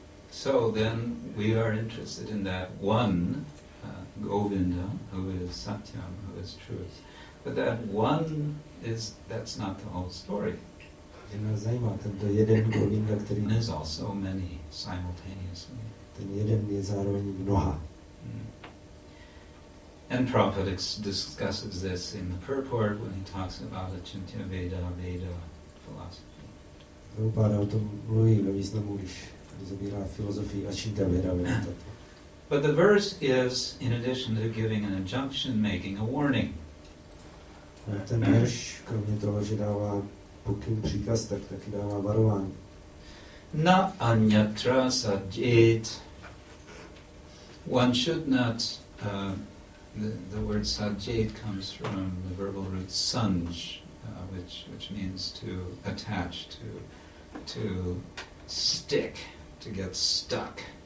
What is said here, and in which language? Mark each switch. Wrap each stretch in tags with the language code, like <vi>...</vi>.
<en>So then we are interested in that one, Govinda, who is Satyam, who is truth. But that one that's not the whole story.</en> <cs>Že nás zajímá tento jeden Govinda, který</cs> <en>There's also many simultaneously.</en> <cs>Ten jeden je zároveň mnoha.</cs> <en>And Prabhupada discusses this in the purport when he talks about Achintya Veda philosophy.</en> <cs>Prabhupada o tom mluví ve významu, když rozebírá filozofii Achintya Veda.</cs> <en>But the verse is, in addition to giving an injunction, making a warning.</en> <cs>Ten verš, kromě toho, že dává pokyn, příkaz, tak taky dává varování.</cs> <sa>Na anyatra sajjet.</sa> <en>One should not, the word sajjet comes from the verbal root sanj, which means to attach, to stick, to get stuck.</en>